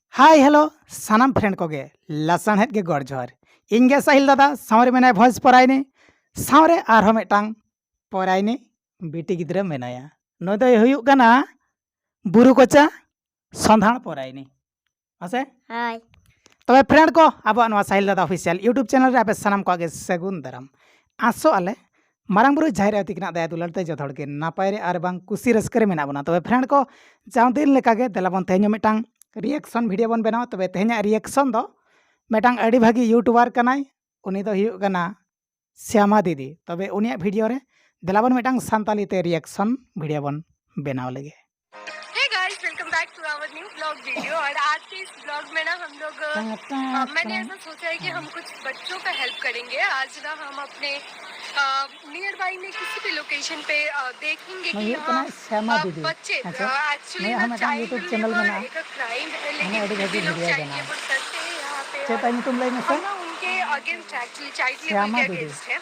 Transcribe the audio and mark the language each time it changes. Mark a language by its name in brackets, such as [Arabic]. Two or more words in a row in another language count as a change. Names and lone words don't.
[English] hi hello [Santali] सानाम फ्रेंड को गे लासानहेद गे गड़ जोहर इन गे साहिल दादा सावरे मेनाय भॉइस परायने सावरे आरहो मेटांग परायने बेटी गिद्रा मेनाया नय दो हुयुग कना बुरु कोचा संधान परायने आसे हाय तबे फ्रेंड को अब नवा साहिल दादा [English] official YouTube channel [Santali] रे आपे सानाम को गे सगुन दाराम आसो आले मारांग बुरु जाहिर अति किना दया दुलार ते जत हड़ के नापाय रे आर बांग कुसी रस्कर रे मेना बना तबे फ्रेंड को जाव दिन लेका गे देलाबन तेहनो मेटांग [English] reaction video [Santali] बन बनाओ तबे तेहना रिएक्शन दो मेटांग अड़ी भागी यूट्यूबर कनाय उनी दो हुयुग कना श्यामा दीदी तबे उनिया वीडियो रे देलाबन मेटांग सांताली ते [English] reaction video [Santali] बन बनाओ लगे। [English] Hey guys welcome back to our new vlog video. [Hindi] और आज के इस ब्लॉग में ना हम लोग मैंने ऐसा सोचा है कि हम कुछ बच्चों का हेल्प करेंगे। आज ना हम अपने [English] near by [Hindi] में किसी भी लोकेशन पे देखेंगे कि यहाँ बच्चे एक्चुअली ना [English] child labour [Hindi] एक क्राइम है, लेकिन भी लोग चाहिए वो करते हैं यहाँ पे और ना उनके अगेंस्ट एक्चुअली [English] child labour [Hindi] के अगेंस्ट है।